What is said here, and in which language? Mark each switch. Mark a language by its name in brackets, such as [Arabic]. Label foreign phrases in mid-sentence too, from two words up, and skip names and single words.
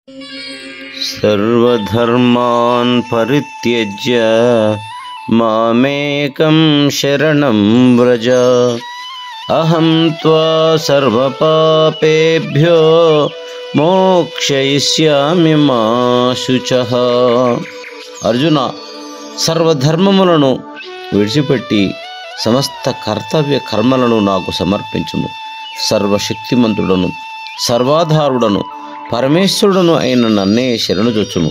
[Sanskrit] सर्वधर्मान् परित्यज्य मामेकं शरणं व्रज अहं त्वा सर्वपापेभ्यो మోక్షయిష్యామి మా శుచః. [Telugu] అర్జున, సర్వధర్మములను విడిచిపెట్టి సమస్త కర్తవ్య కర్మలను నాకు సమర్పించుము. సర్వశక్తిమంతుడను సర్వాధారుడను పరమేశ్వరుడను అయిన నన్నే శరణుజొచ్చుము.